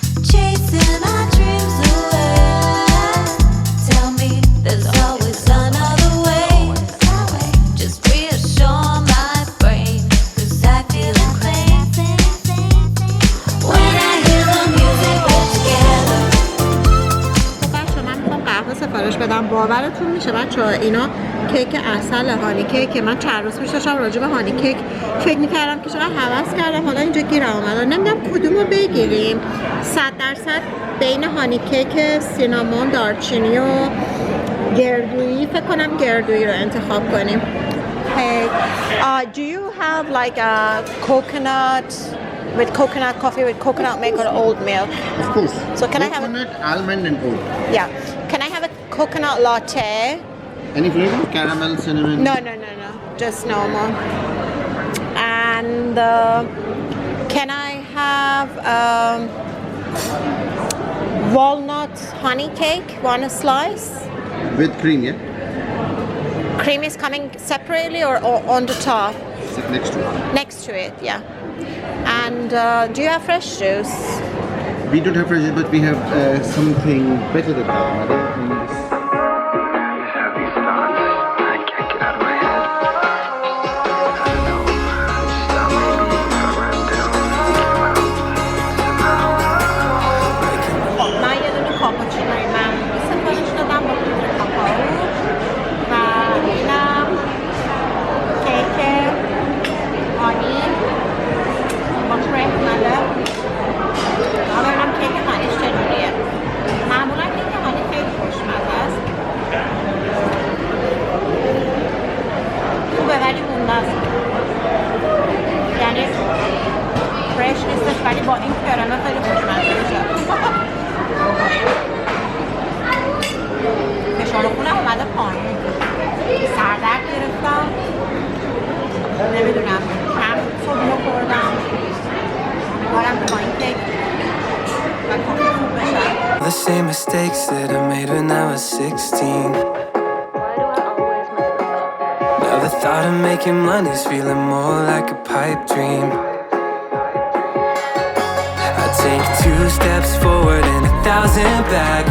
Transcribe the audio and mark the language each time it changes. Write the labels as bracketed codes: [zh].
[en] Chasing our dreams away. Tell me there's always another way. Just reassure my brain, 'cause I feel insane when I hear the music get together. [fa] بچه من میخوام قهوه سفارش بدم. باورتون میشه بچه ها اینا کیک عسل هانی کیک که من چند روز پیش داشتم راجع به هانی کیک فکر میکردم که چقدر هوس کردم، حالا اینجا گیرم اومد. نمیدونم کدومو بگیریم. 100% بین هانی کیک سینامون، دارچینی و گردویی، فکر کنم گردویی رو انتخاب کنیم. [en] Hey, do you have like a coconut with coconut coffee with coconut milk or oat milk? Of course. So can I have coconut, almond and oat. Yeah. Can I have a coconut latte? Any flavor? Caramel, cinnamon? No. Just normal. And can I have walnut honey cake, one slice? With cream, yeah? Cream is coming separately or on the top? Sit next to it. Next to it, yeah. And do you have fresh juice? We don't have fresh, but we have something better than that, madam. Have these thoughts, I can't get out of my head. I don't know, so maybe if I write down, [fa] من یه دونه کاپوچینوی معمولی سفارش دادم با پودر کاکائو و اینم کیک هانی با کریم اومده. اما اینم کیک هانیش چجوریه. معمولا کیک هانی خیلی خوشمزه است، خوبه ولی مونده است، یعنی فرش نیستش ولی با این کرمه خیلی خوشمزه میشه. فشار خونم اومده پایین، سردرد گرفتم، نمیدونم کم صبحونه خوردم، بارم پایین کیک و کافی خوب بشه. [en] The same mistakes that I made when I was 16. Now the thought of making money's feeling more like a pipe dream. I take 2 steps forward and 1,000 back.